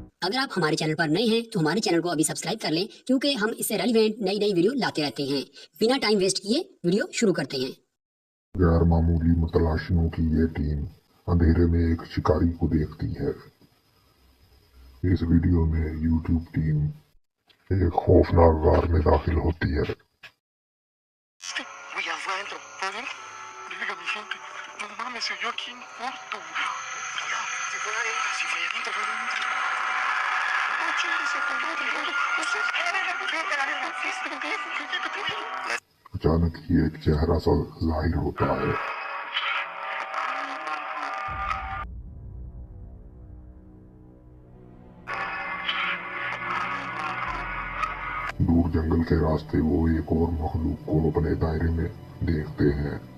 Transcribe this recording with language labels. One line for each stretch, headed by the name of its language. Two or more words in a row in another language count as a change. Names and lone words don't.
Urdu: اگر آپ ہمارے چینل پر نئے ہیں تو ہمارے چینل کو ابھی سبسکرائب کر لیں، کیونکہ ہم اس سے ریلیونٹ نئی ویڈیو لاتے رہتے ہیں۔ بنا
English: time waste
Urdu: کیے ویڈیو شروع کرتے ہیں۔ غیر معمولی متلاشیوں کی یہ ٹیم اندھیرے میں ایک شکاری کو دیکھتی ہے۔ اس ویڈیو میں یوٹیوب ٹیم ایک خوفناک غار میں داخل ہوتی ہے۔
Spanish: Voy adentro, ¿pueden? Diga mi gente, no mames, se oyó aquí un cuarto. Si fue adentro, si fue adentro, fue adentro. No chingue se madre,
Urdu: اچانک ہی ایک چہرہ سا ظاہر ہوتا ہے۔ دور جنگل کے راستے وہ ایک اور مخلوق کو اپنے دائرے میں دیکھتے ہیں۔